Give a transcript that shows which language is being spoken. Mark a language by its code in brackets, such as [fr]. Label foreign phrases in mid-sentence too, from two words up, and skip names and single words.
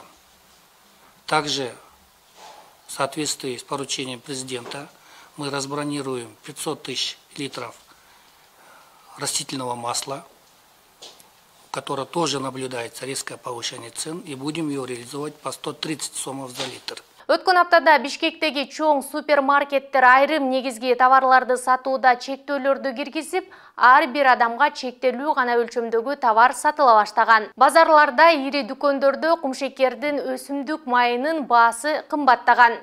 [ru] Также в соответствии с поручением президента мы разбронируем 500 000 литров растительного масла, у которого тоже наблюдается резкое повышение цен, и будем его реализовать по 130 сомов за литр. [ky] Өткөн аптада Бишкектеги чоң супермаркеттер айрым негизги товарларды сатууда чектөөлөрдү киргизип, ар бир адамга чектелүү гана өлчөмдөгү товар сатыла баштаган. Базарларда, ири дүкөндөрдө кумшекердин өсүмдүк майынын баасы кымбаттаган.